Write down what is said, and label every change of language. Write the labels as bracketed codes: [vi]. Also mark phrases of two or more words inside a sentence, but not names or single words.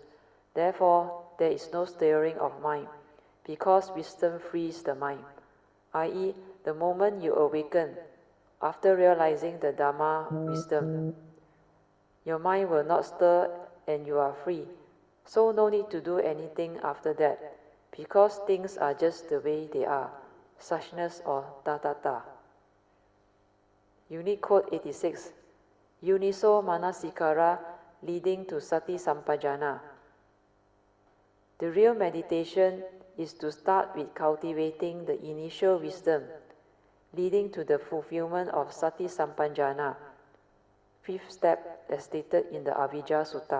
[en] Therefore, there is no stirring of mind, because wisdom frees the mind, i.e., the moment you awaken, after realizing the Dharma wisdom, your mind will not stir and you are free. So no need to do anything after that, because things are just the way they are, suchness or tathata. [pi] Unicode 86. Uniso manasikara [en] leading to [pi] sati sampajana. [en] The real meditation is to start with cultivating the initial wisdom, leading to the fulfillment of [pi] sati sampajana, [en] fifth step as stated in the Avijja Sutta.